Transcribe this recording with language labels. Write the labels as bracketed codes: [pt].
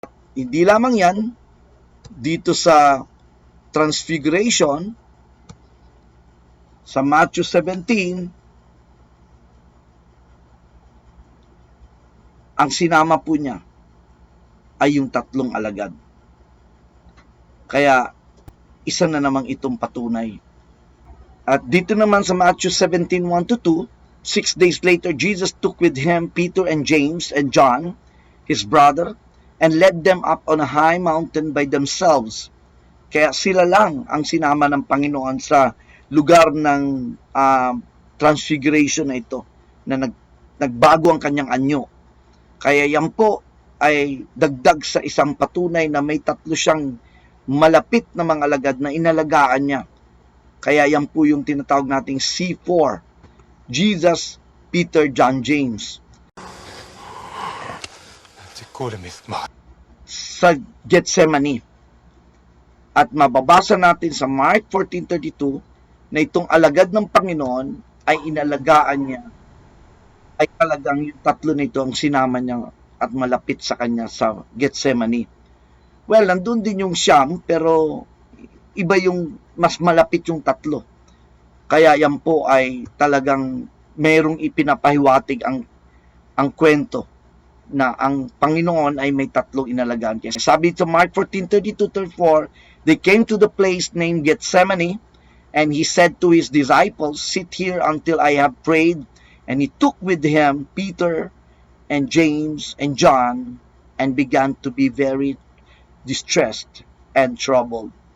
[tl] Hindi lamang yan, dito sa Transfiguration, sa Matthew 17, ang sinama po niya ay yung 3 alagad. Kaya, isa na namang itong patunay. At dito naman sa [en] Matthew 17:1-2, 6 days later, Jesus took with him Peter and James and John, his brother, and led them up on a high mountain by themselves. [tl] Kaya sila lang ang sinama ng Panginoon sa lugar ng transfiguration na ito, na nagbago ang kanyang anyo. Kaya yan po ay dagdag sa isang patunay na may 3 siyang malapit na mga alagad na inalagaan niya. Kaya yan po yung tinatawag nating C4. Jesus, Peter, John, James. Sa Gethsemane. At mababasa natin sa Mark 14:32 na itong alagad ng Panginoon ay inalagaan niya, ay talagang yung 3 na ito ang sinama niya at malapit sa kanya sa Gethsemane. Well, nandun din yung Siyam, pero iba yung mas malapit yung 3. Kaya yan po ay talagang merong ipinapahiwatig ang kwento na ang Panginoon ay may 3 inalagaan. Kasi sabi sa [en] Mark 14:32-34, they came to the place named Gethsemane, and he said to his disciples, "Sit here until I have prayed." And he took with him Peter and James and John and began to be very distressed and troubled.